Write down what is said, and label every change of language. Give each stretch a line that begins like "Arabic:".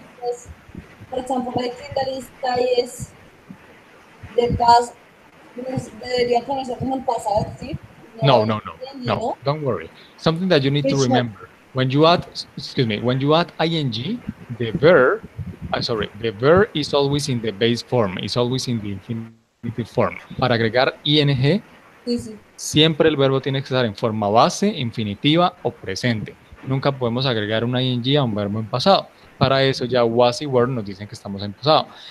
English: because, for example, I think that is tie
Spanish: es de paz, debería ponerse como en pasado, ¿sí? No, No, no, no,
English: ing,
Spanish: no. ¿no?
English: Don't worry. Something that you need to Teacher, remember when you add, excuse me, when you add ing, the verb, sorry, the verb is always in the base form. It's always in the infinitive form.
Spanish: Para agregar ing, Sí, sí. siempre el verbo tiene que estar en forma base, infinitiva o presente. Nunca podemos agregar una ing a un verbo en pasado. Para eso ya was y were nos dicen que estamos en pasado.